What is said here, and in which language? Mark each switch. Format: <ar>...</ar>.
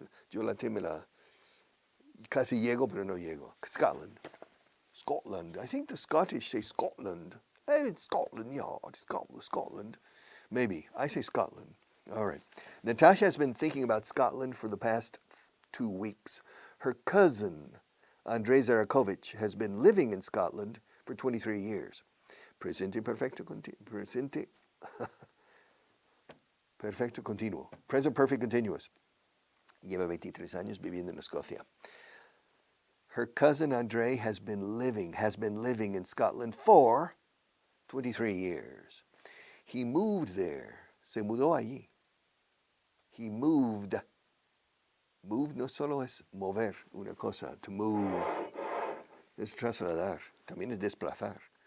<es>Yo la T me la casi llego, pero no llego.</es> <en>Scotland. I think the Scottish say Scotland. Hey, it's Scotland, yeah, it's Scotland. Maybe. I say Scotland. All right. Natasha has been thinking about Scotland for the past 2 weeks. Her cousin, Andrei Zarakovich, has been living in Scotland for 23 years.</en> <es>Presente perfecto, presente perfecto continuo.</es> <en>Present perfect continuous.</en> <es>Lleva 23 años viviendo en Escocia.</es> <en>Her cousin Andre has been living in Scotland for 23 years. He moved there.</en> <es>Se mudó allí.</es> <en>He moved.</en> <es>Move no solo es mover una cosa. To move es trasladar. También es desplazar.</es>